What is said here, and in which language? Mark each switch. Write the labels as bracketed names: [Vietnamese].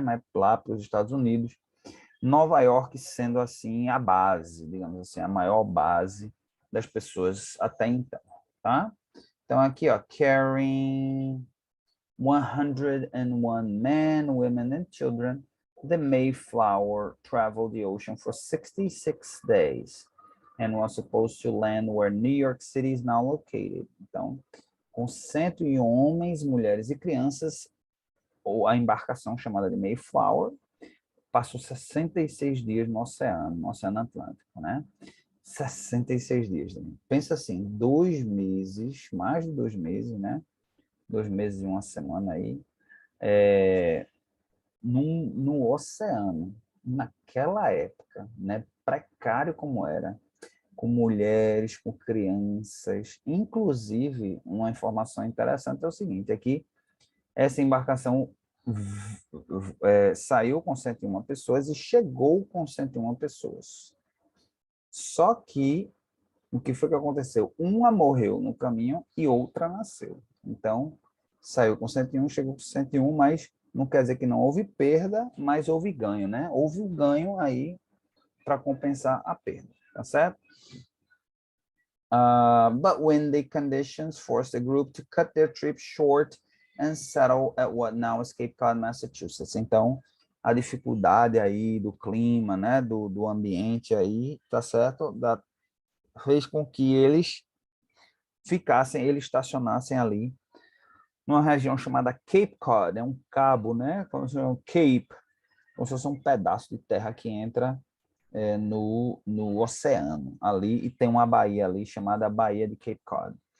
[Portuguese] Mas lá para os Estados Unidos, Nova York sendo assim a base, digamos assim, a maior base das pessoas até então, tá? Então aqui, ó, [English] carrying 101 men, women and children, the Mayflower traveled the ocean for 66 days and was supposed to land where New York City is now located. [Portuguese] Então, com 101 homens, mulheres e crianças, ou a embarcação chamada de Mayflower, passou 66 dias no Oceano Atlântico, né? 66 dias. Pensa assim, 2 meses, mais de 2 meses, né? 2 meses e uma semana aí, no oceano, naquela época, né? Precário como era, com mulheres, com crianças. Inclusive, uma informação interessante é o seguinte, é que essa embarcação saiu com 101 pessoas e chegou com 101 pessoas. Só que, o que foi que aconteceu? Uma morreu no caminho e outra nasceu. Então, saiu com 101, chegou com 101, mas não quer dizer que não houve perda, mas houve ganho, né? Houve um ganho aí para compensar a perda, tá certo? [English] But when the conditions forced the group to cut their trip short and settle at what now is Cape Cod, Massachusetts. [Portuguese] Então, a dificuldade aí do clima, né, do ambiente aí, tá certo? Fez com que eles estacionassem ali numa região chamada Cape Cod, é um cabo, né? Como se fosse um Cape, como se fosse um pedaço de terra que entra no oceano ali, e tem uma baía ali chamada Baía de Cape Cod.